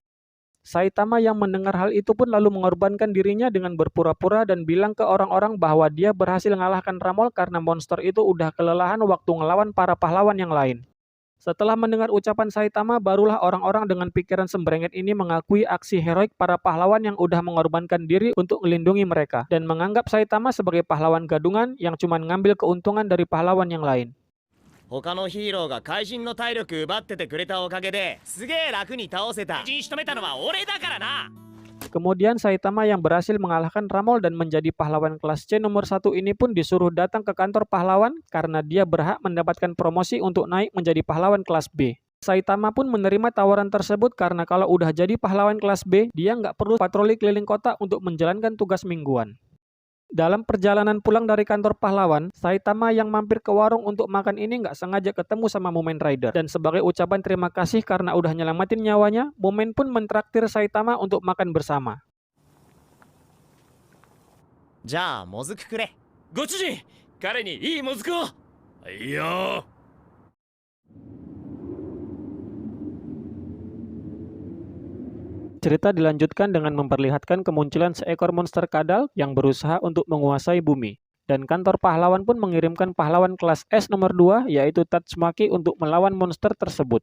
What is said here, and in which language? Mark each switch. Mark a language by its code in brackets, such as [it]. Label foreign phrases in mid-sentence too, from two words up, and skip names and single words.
[id] Saitama yang mendengar hal itu pun lalu mengorbankan dirinya dengan berpura-pura dan bilang ke orang-orang bahwa dia berhasil mengalahkan Ramol karena monster itu udah kelelahan waktu ngelawan para pahlawan yang lain. Setelah mendengar ucapan Saitama, barulah orang-orang dengan pikiran sembrenget ini mengakui aksi heroik para pahlawan yang udah mengorbankan diri untuk melindungi mereka, dan menganggap Saitama sebagai pahlawan gadungan yang cuma ngambil keuntungan dari pahlawan yang lain. [ja] 他のヒーローが怪人の体力奪っててくれたおかげですげえ楽に倒せた。怪人仕留めたのは俺だからな。 [id] Kemudian Saitama yang berhasil mengalahkan Ramol dan menjadi pahlawan kelas C nomor 1 ini pun disuruh datang ke kantor pahlawan karena dia berhak mendapatkan promosi untuk naik menjadi pahlawan kelas B. Saitama pun menerima tawaran tersebut karena kalau udah jadi pahlawan kelas B, dia nggak perlu patroli keliling kota untuk menjalankan tugas mingguan. Dalam perjalanan pulang dari kantor pahlawan, Saitama yang mampir ke warung untuk makan ini nggak sengaja ketemu sama Mumen Rider. Dan sebagai ucapan terima kasih karena udah nyelamatin nyawanya, Mumen pun mentraktir Saitama untuk makan bersama. [ja] じゃあもずくくれ。ご主人、彼にいいもずくを。いいよ。 [id] Cerita dilanjutkan dengan memperlihatkan kemunculan seekor monster kadal yang berusaha untuk menguasai bumi. Dan kantor pahlawan pun mengirimkan pahlawan kelas S nomor 2 yaitu Tatsumaki untuk melawan monster tersebut.